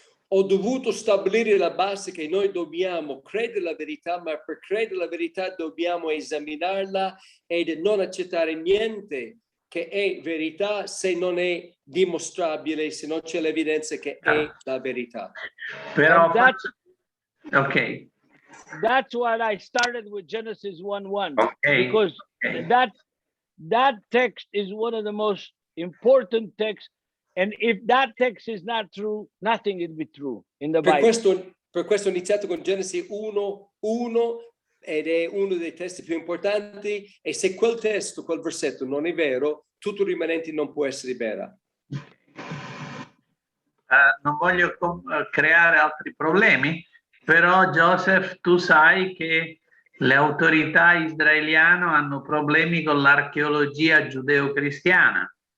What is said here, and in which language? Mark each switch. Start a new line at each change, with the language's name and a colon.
Italian: Ho dovuto stabilire la base che noi dobbiamo credere la verità, ma per credere la verità dobbiamo esaminarla ed non accettare niente che è verità se non è dimostrabile, se non c'è l'evidenza che è la verità. Però
English: okay. That's what I started with Genesis 1:1, okay. Because okay. that text is one of the most important texts. And if that text is not true, nothing will be true in the Bible.
Italian: Per questo ho iniziato con Genesi 1:1 ed è uno dei testi più importanti, e se quel testo, quel versetto non è vero, tutto il rimanente non può essere vera. Non voglio creare altri problemi, però Joseph, tu sai che le autorità israeliane hanno problemi con l'archeologia giudeo-cristiana.